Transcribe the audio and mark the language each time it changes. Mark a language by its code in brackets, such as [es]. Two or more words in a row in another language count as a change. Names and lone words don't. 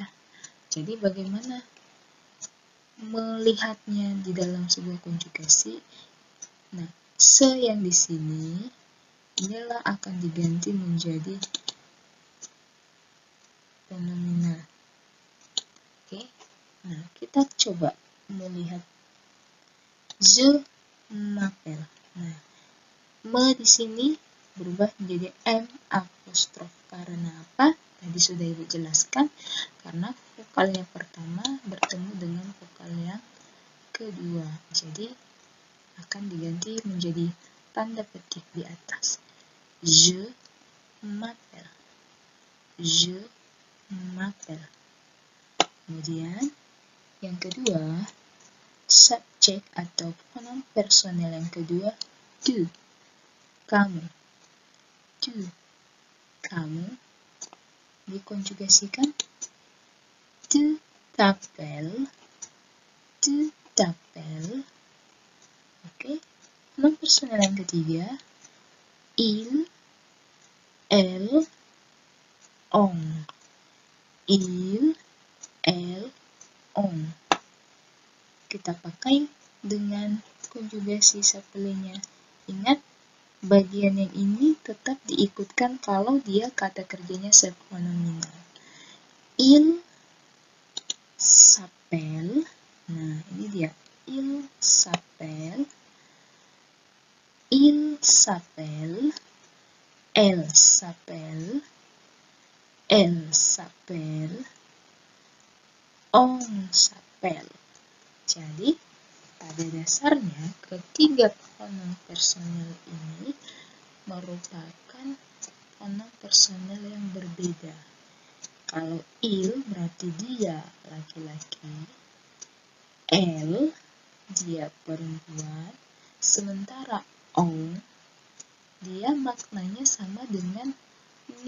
[id] Jadi bagaimana melihatnya di dalam sebuah konjugasi? Nah, yang di sini inilah akan diganti menjadi pronominal. Oke. Nah, kita coba melihat [fr] je m'appelle. [id] Nah, di sini berubah menjadi m apostrof. Karena apa? Tadi sudah Ibu jelaskan, karena vokal yang pertama bertemu dengan vokal yang kedua. Jadi akan diganti menjadi tanda petik di atas. [fr] Je m'appelle. Je m'appelle. [id] Kemudian yang kedua, subjek atau pronoun personal yang kedua, tu. Kamu. Tu. Kamu dikonjugasikan [fr] tu t'appelles. Tu t'appelles. [id] Oke. Pronoun personal yang ketiga, [fr] il, elle, on. Il, elle, on. [id] Kita pakai dengan konjugasi s'appelle-nya. Ingat, bagian yang ini tetap diikutkan kalau dia kata kerjanya sepronominal. [fr] Il s'appelle. [id] Nah, ini dia. [fr] Il s'appelle. Il s'appelle. Elle s'appelle. Elle s'appelle. On s'appelle. [id] Jadi, pada dasarnya ketiga pronoun personal ini merupakan pronoun personal yang berbeda. Kalau il berarti dia laki-laki, elle dia perempuan, sementara on dia maknanya sama dengan nu.